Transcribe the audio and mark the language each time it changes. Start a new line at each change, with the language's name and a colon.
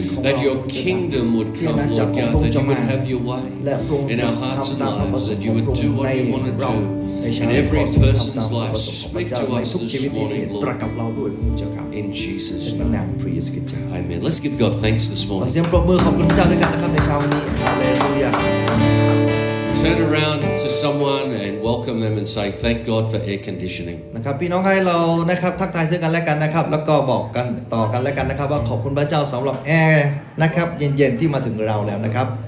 English: That your kingdom would come, Lord God, that you would have your way in our hearts and lives, that you would do what you want to do in every person's life. Speak to us this morning,
Thai: ตรัส
English: Lord,
Thai: กับเราด้วยพระเจ้าครับ
English: in Jesus'
Thai: ในพระ
English: name.
Thai: นามพระเยซูคริสต์เจ้า
English: Amen. Let's give God thanks this
Thai: ขอ
English: morning.
Thai: เสียงปรบมือขอบคุณพระเจ้าด้วยกันนะครับในเช้าวันนี้ฮาเลลูยา
English: Turn around to someone and welcome them and say, thank God for air conditioning.
Thai: นะครับพี่น้องให้เรานะครับทักทายซึ่งกันและกันนะครับแล้วก็บอกกันต่อกันและกันนะครับว่าขอบคุณพระเจ้าสำหรับแอร์นะครับเย็นๆที่มาถึงเราแล้วนะครับ